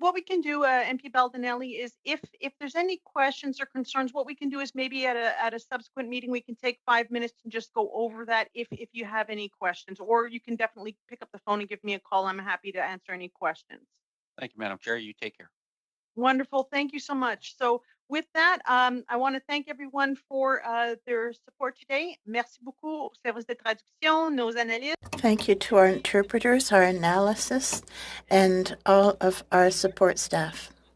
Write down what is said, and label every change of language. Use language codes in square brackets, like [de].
[en] What we can do, MP Baldinelli, is if there's any questions or concerns, what we can do is maybe at a subsequent meeting, we can take 5 minutes and just go over that if you have any questions, or you can definitely pick up the phone and give me a call. I'm happy to answer any questions. Thank you, Madam Chair. You take care. Wonderful. Thank you so much. So with that, I want to thank everyone for their support today. [fr] Merci beaucoup au service de traduction, nos analystes. [en] Thank you to our interpreters, our analysis, and all of our support staff.